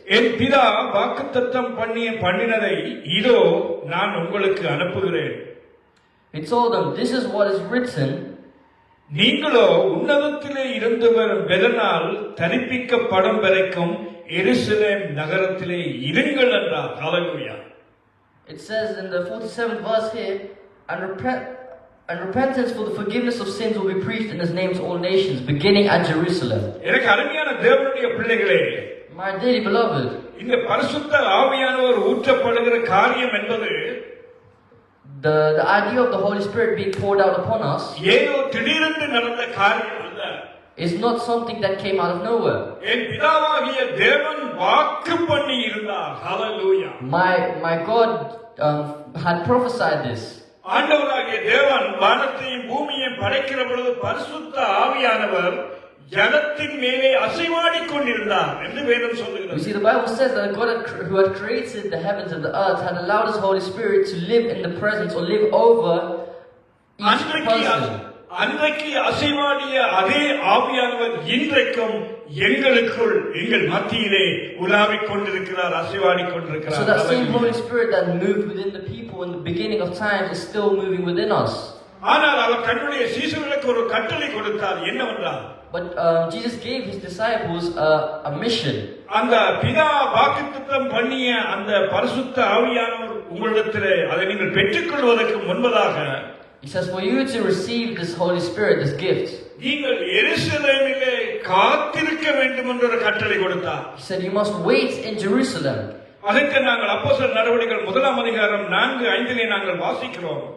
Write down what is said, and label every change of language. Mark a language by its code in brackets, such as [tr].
[ta] என் பிதா வாக்குத்தத்தம் பண்ணினதை இதோ நான் உங்களுக்கு அனுப்புகிறேன். [en] He told them, this is what is written. [ta] நீங்களோ உன்னதத்திலே இருந்து வரும் பெலனால் தரிப்பிக்கப்படும் வரைக்கும் எருசலேம் நகரத்திலே இருங்கள் என்றார். ஹல்லேலூயா. [en] It says in the 47th verse here, and repentance for the forgiveness of sins will be preached in his name to all nations, beginning at Jerusalem. [ta] எனக்கு அருமையான தேவனுடைய பிள்ளைகளே, [en] My dearly beloved, [ta] இந்த பரிசுத்த ஆவியானவர் ஊற்றப்படுகிற காரியம் என்பது [en] the idea of the Holy Spirit being poured out upon us [ta] ஏதோ திடீரென்று நடந்த காரியம் அல்ல. [en] is not something that came out of nowhere. [ta] என் பிதாவாகிய தேவன் வாக்கு பண்ணி இருந்தார். ஹல்லேலூயா. [en] My God had prophesied this. [ta] ஆண்டவராகிய தேவன் வானத்தையும் பூமியையும் படைக்கிற பொழுது பரிசுத்த ஆவியானவர் ஜலத்தின் மேலே அசைவாடிக் கொண்டிருந்தார் என்று வேதம் [en] You [ta] சொல்லுகிறது. [en] see, the Bible says that God who had created the heavens and the earth had allowed his Holy Spirit to live in the presence or live over each person. [ta] அன்றைக்கு அசைவாடிய அதே ஆவியானவர் இன்றைக்கும் எங்களுக்குள் எங்கள் மத்தியிலே உலாவிக் கொண்டிருக்கிறார், அசைவாடிக் கொண்டிருக்கிறார். [en] So that same Holy Spirit that moved within the people in the beginning of time is still moving within us. [ta] ஆனால் அவர் தன்னுடைய சீஷர்களுக்கு ஒரு கட்டளை கொடுத்தார். என்னவென்றால், [en] But Jesus gave his disciples a mission. [ta] அந்த பிதா வாக்குத்தத்தம் பண்ணிய அந்த பரிசுத்த ஆவியானவர் உங்களிடத்திலே அதை நீங்கள் பெற்றுக்கொள்வதற்கு முன்பதாக [en] He says, for you to receive this Holy Spirit, this gift, [ta] நீங்கள் எருசலேமிலே காத்திருக்க வேண்டும் என்ற ஒரு கட்டளை கொடுத்தார். [en] he said you must wait in Jerusalem. [ta] அதற்கு நாங்கள் அப்போஸ்தலர் நடவடிக்கைகள் 1 4:5 நாங்கள் வாசிக்கிறோம்.